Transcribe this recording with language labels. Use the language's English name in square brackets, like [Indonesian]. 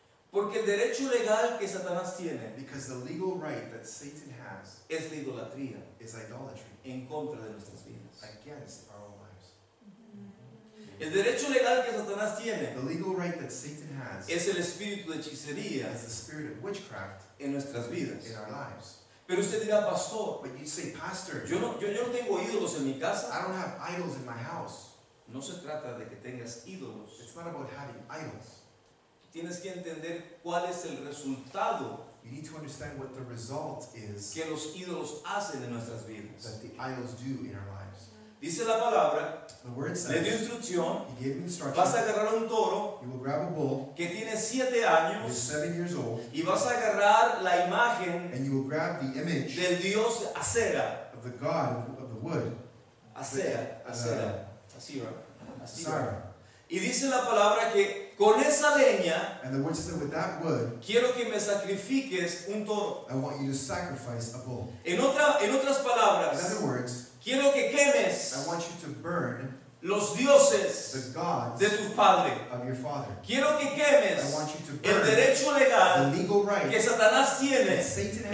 [Spanish] Porque el derecho legal que Satanás tiene [English] Because the legal right that Satan has [Spanish] es la idolatría [English] is idolatry [Spanish] en contra de nuestras vidas. [English] against our own lives. [Spanish] El derecho legal que Satanás tiene [English] The legal right that Satan has [Spanish] es el espíritu de hechicería [English] is the spirit of witchcraft [Spanish] en nuestras vidas. [English] in our lives. [Spanish] Pero usted dirá, pastor, [English] But you say, Pastor, [Spanish] yo no tengo ídolos en mi casa. [English] I don't have idols in my house. [Spanish] No se trata de que tengas ídolos. [English] It's not about having idols. [Spanish] Tienes que entender cuál es el resultado [English] You need to understand what the result is [Spanish] que los ídolos hacen en nuestras vidas. [English] that the idols do in our lives. [Spanish] Dice la palabra, [English] The word [Spanish] le dio [English] says, [Spanish] instrucción, [English] He gave me instruction. [Spanish] vas a agarrar un toro [English] You will grab a bull [Spanish] que tiene 7 [English] who is [Spanish] años [English] 7 years old, [Spanish] y vas a agarrar la imagen [English] and you will grab the image [Spanish] del dios Acera. [English] of the god of the wood, [Spanish] Acera, Acera, Asera, Asera. [English] Sarah. [Spanish] Y dice la palabra que con esa leña [English] And the word says that with that wood, [Spanish] quiero que me sacrifiques un toro. [English] I want you to sacrifice a bull. [Spanish] En otras [English] In [Spanish] palabras, [English] other words, [Spanish] quiero que [English] I [Spanish] quemes [English] want you to burn [Spanish] los dioses [English] the gods [Spanish] de tu padre. [English] of your father. [Spanish] Quiero que [English] I [Spanish] quemes [English] want you to [Spanish] el [English] burn [Spanish] derecho [English] the [Spanish] legal [English] legal [Spanish] que [English] right [Spanish] Satanás tiene [English] that Satan